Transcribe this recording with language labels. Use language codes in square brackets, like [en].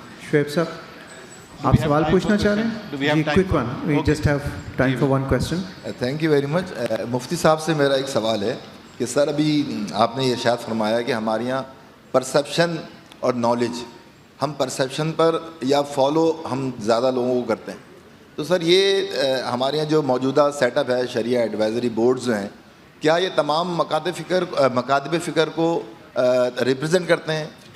[hi] Shoaib sir, आप सवाल पूछना चाह रहे हैं? [en] जी, quick one. We just have time for one question. Thank you very much. [hi] मुफ्ती साहब से मेरा एक सवाल है कि सर अभी आपने ये शायद फरमाया कि हमारे यहाँ परसेप्शन और नॉलेज, हम परसेप्शन पर या फॉलो हम ज़्यादा लोगों को करते हैं, तो सर ये हमारे यहाँ जो मौजूदा सेटअप है शरिया एडवाइजरी बोर्ड्स जो हैं, क्या ये तमाम मकातब फ़िक्र को रिप्रेजेंट करते हैं?